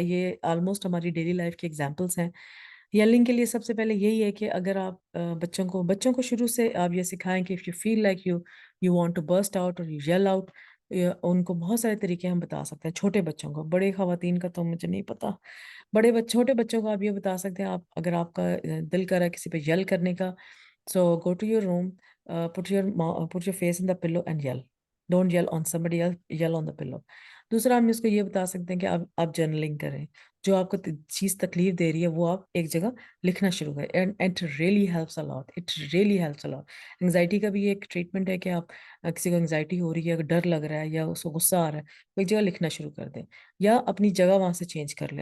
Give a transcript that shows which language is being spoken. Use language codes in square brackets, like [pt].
[hi] ये ऑलमोस्ट हमारी daily life के एग्जांपल्स हैं। येलिंग के लिए सबसे पहले यही है कि अगर आप बच्चों को शुरू से आप ये सिखाएं कि [en] if you feel like you want to burst out और you yell out, [hi] उनको बहुत सारे तरीके हम बता सकते हैं। छोटे बच्चों को, बड़े खवातीन का तो मुझे नहीं पता। छोटे बच्चों को आप ये बता सकते हैं, आप अगर आपका दिल कर रहा है किसी पे यल करने का, [en] so go to your room, put your face in the pillow and yell. Don't yell on somebody else, yell on the pillow. [hi] दूसरा हम इसको ये बता सकते हैं कि आप जर्नलिंग करें। जो आपको चीज़ तकलीफ दे रही है वो आप एक जगह लिखना शुरू करें, [en] And it really helps a lot, it really helps a lot. [hi] Anxiety का भी ये एक ट्रीटमेंट है कि आप किसी को एंग्जाइटी हो रही है, अगर डर लग रहा है या उसको गुस्सा आ रहा है, वो एक जगह लिखना शुरू कर दें, या अपनी जगह वहाँ से चेंज कर ले।